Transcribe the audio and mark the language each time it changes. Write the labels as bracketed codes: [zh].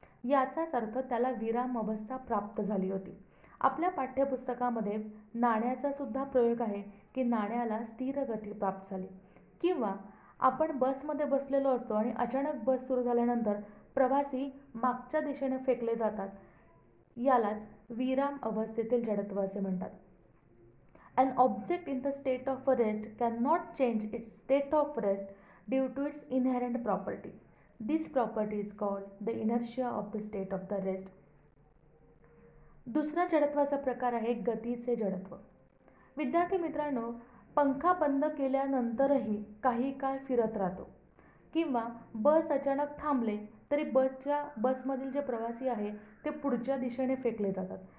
[mr] याचाच अर्थ त्याला विराम अवस्था प्राप्त झाली होती. आपल्या पाठ्यपुस्तकामध्ये नाण्याचा सुद्धा प्रयोग आहे की नाण्याला स्थिर गती प्राप्त झाली. किंवा आपण बसमध्ये बसलेलो असतो आणि अचानक बस सुरू झाल्यानंतर प्रवासी मागच्या दिशेने फेकले जातात. यालाच विराम अवस्थेतील जडत्व असे म्हणतात. [en] An object in the state of rest cannot change its state of rest due to its inherent property. This property is called the inertia of the state of the rest. [mr] दुसरा जडत्वाचा प्रकार आहे गतीचे जडत्व. विद्यार्थी मित्रांनो, पंखा बंद केल्यानंतरही काही काळ फिरत राहतो किंवा बस अचानक थांबले तरी बसमधील जे प्रवासी आहे ते पुढच्या दिशेने फेकले जातात.